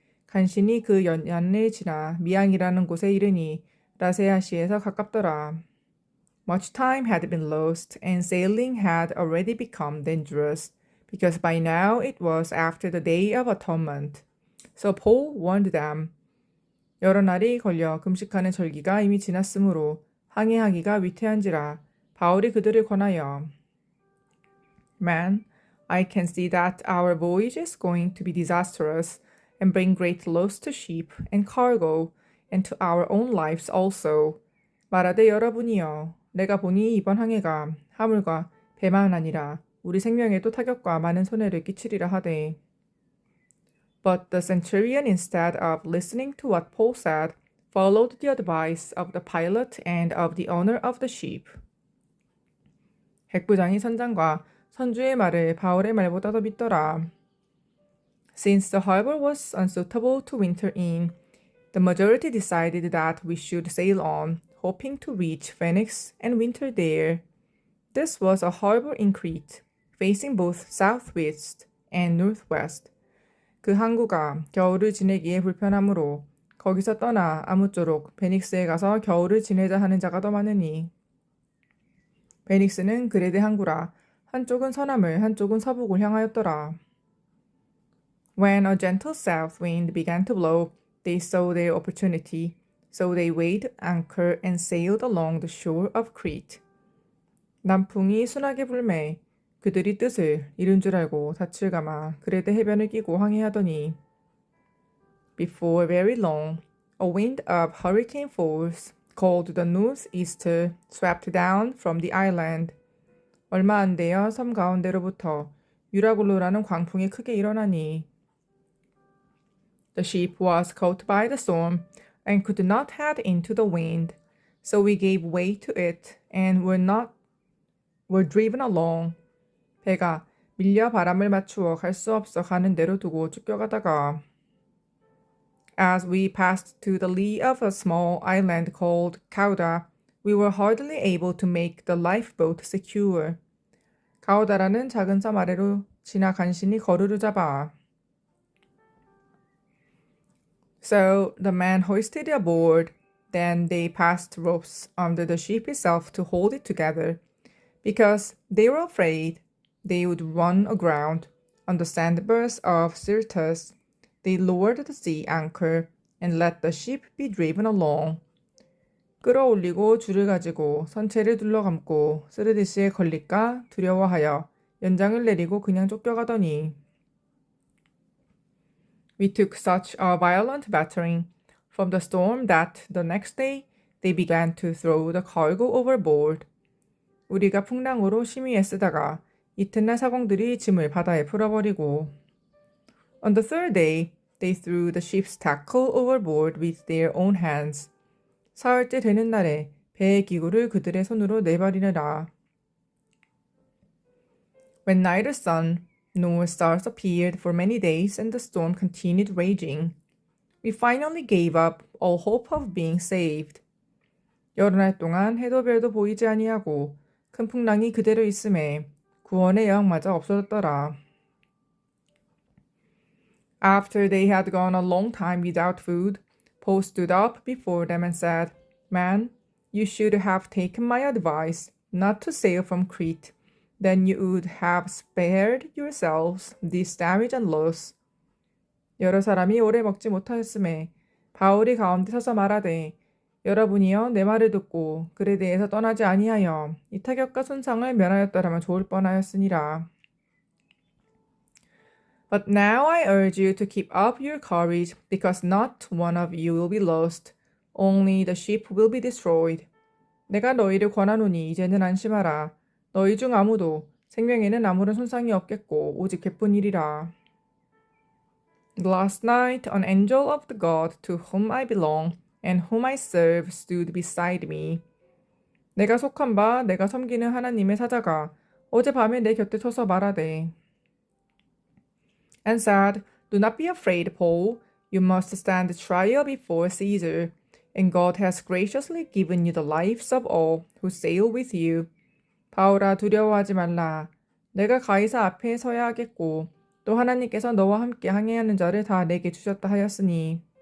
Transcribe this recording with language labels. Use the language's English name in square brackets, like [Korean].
[Korean] 간신히 그 연안을 지나 미앙이라는 곳에 이르니 라세아시에서 가깝더라. [English] Much time had been lost, and sailing had already become dangerous, because by now it was after the Day of Atonement. So Paul warned them. [Korean] 여러 날이 걸려 금식하는 절기가 이미 지났으므로 항해하기가 위태한지라 바울이 그들을 권하여. [English] Man, I can see that our voyage is going to be disastrous and bring great loss to ship and cargo and to our own lives also. [Korean] 말하되 여러분이여, 내가 보니 이번 항해가 화물과 배만 아니라 우리 생명에도 타격과 많은 손해를 끼치리라 하되. [English] But the centurion, instead of listening to what Paul said, followed the advice of the pilot and of the owner of the ship. [Korean] 백부장이 선장과 선주의 말을 바울의 말보다 더 믿더라. [English] Since the harbor was unsuitable to winter in, the majority decided that we should sail on, hoping to reach Phoenix and winter there. This was a harbor in Crete, facing both southwest and northwest. [Korean] 그 항구가 겨울을 지내기에 불편하므로 거기서 떠나 아무쪼록 베닉스에 가서 겨울을 지내자 하는 자가 더 많으니. 베닉스는 그레데 항구라 한쪽은 서남을 한쪽은 서북을 향하였더라. [English] When a gentle south wind began to blow, they saw their opportunity, so they weighed anchor and sailed along the shore of Crete. [Korean] 남풍이 순하게 불매 그들이 뜻을 이룬 줄 알고 닻을 감아 그레데 해변을 끼고 항해하더니. [English] Before very long, a wind of hurricane force, called the northeaster, swept down from the island. [Korean] 얼마 안 되어 섬 가운데로부터 유라굴로라는 광풍이 크게 일어나니. [English] The ship was caught by the storm and could not head into the wind, so we gave way to it and were driven along. [Korean] 배가 밀려 바람을 맞추어 갈 수 없어 가는 대로 두고 쫓겨가다가. [English] As we passed to the lee of a small island called Cauda, we were hardly able to make the lifeboat secure. [Korean] 가우다라는 작은 섬 아래로 지나 간신히 거루를 잡아. [English] So the man hoisted aboard Then they passed ropes under the ship itself to hold it together, because they were afraid they would run aground. On the sandbars of Syrtis, they lowered the sea anchor and let the ship be driven along. [Korean] 끌어올리고 줄을 가지고 선체를 둘러감고 스르디스에 걸릴까 두려워하여 연장을 내리고 그냥 쫓겨가더니 [English] We took such a violent battering from the storm that the next day they began to throw the cargo overboard. [Korean] 우리가 풍랑으로 심히 애쓰다가 이튿날 사공들이 짐을 바다에 풀어버리고 [English] On the third day, they threw the ship's tackle overboard with their own hands. [Korean] 사흘째 되는 날에 배의 기구를 그들의 손으로 내버리느라. [English] When neither sun nor stars appeared for many days and the storm continued raging, we finally gave up all hope of being saved. [Korean] 여러 날 동안 해도 별도 보이지 아니하고 큰 풍랑이 그대로 있음에 구원의 여망마저 없어졌더라. [English] After they had gone a long time without food, Paul stood up before them and said, Man, you should have taken my advice not to sail from Crete. Then you would have spared yourselves this damage and loss. [Korean] 여러 사람이 오래 먹지 못하였음에 바울이 가운데 서서 말하되 여러분이여 내 말을 듣고 글에 대해서 떠나지 아니하여 이 타격과 손상을 면하였더라면 좋을 뻔하였으니라. [English] But now I urge you to keep up your courage, because not one of you will be lost, only the ship will be destroyed. [Korean] 내가 너희를 권하노니 이제는 안심하라. 너희 중 아무도 생명에는 아무런 손상이 없겠고 오직 개뿐이리라. [English] Last night an angel of the God to whom I belong and whom I serve stood beside me. [Korean] 내가 속한 바 내가 섬기는 하나님의 사자가 어젯밤에 내 곁에 서서 말하되 [English] and said, Do not be afraid, Paul. You must stand trial before Caesar, and God has graciously given you the lives of all who sail with you. [Korean] 바울아 두려워하지 말라. 내가 가이사 앞에 서야 하겠고 또 하나님께서 너와 함께 항해하는 자를 다 내게 주셨다 하였으니.